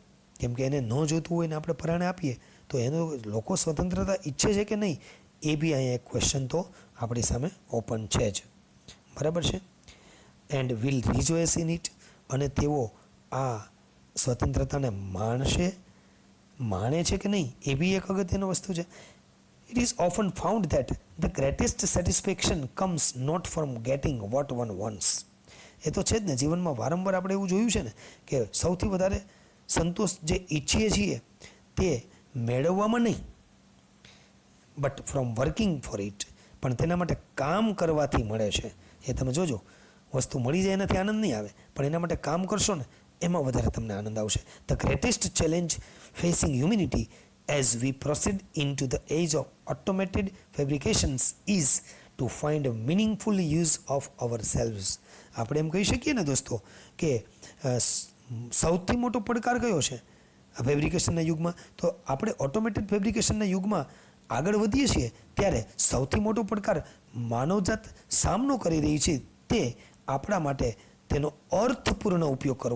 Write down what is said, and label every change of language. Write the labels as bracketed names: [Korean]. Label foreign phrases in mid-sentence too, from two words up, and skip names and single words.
[Gujarati] કેમ કે એને ન જોતું હોય ને આપણે પરાણે આપીએ તો એનો લોકો સ્વતંત્રતા ઈચ્છે છે કે નહીં, એ બી અહીંયા એક ક્વેશ્ચન તો આપણી સામે ઓપન છે જ. બરાબર છે? [English] and will rejoice in it, [Gujarati] અને તેઓ આ સ્વતંત્રતાને માણે છે કે નહીં, એ બી એક અગત્યની વસ્તુ છે. [English] It is often found that the greatest satisfaction comes not from getting what one wants. [Gujarati] એ તો છે જ ને, જીવનમાં વારંવાર આપણે એવું જોયું છે ને કે સૌથી વધારે સંતોષ જે ઈચ્છીએ છીએ તે મેળવવામાં નહીં, [English] but from working for it, [Gujarati] પણ તેના માટે કામ કરવાથી મળે છે. એ તમે જોજો, વસ્તુ મળી જાય એનાથી આનંદ નહીં આવે, પણ એના માટે કામ કરશો ને એમાં વધારે તમને આનંદ આવશે. [English] the greatest challenge facing humanity as we proceed into the age of automated fabrications is to find a meaningful use of ourselves. [Gujarati] આપણે એમ કહી શકીએ ને દોસ્તો કે સૌથી મોટો પડકાર કયો છે આ ફેબ્રિકેશનના યુગમાં? તો આપણે ઓટોમેટેડ ફેબ્રિકેશનના યુગમાં આગળ વધીએ છીએ ત્યારે સૌથી મોટો પડકાર માનવજાત સામનો કરી રહી છે તે આપણા માટે તેનો અર્થપૂર્ણ ઉપયોગ કરવો.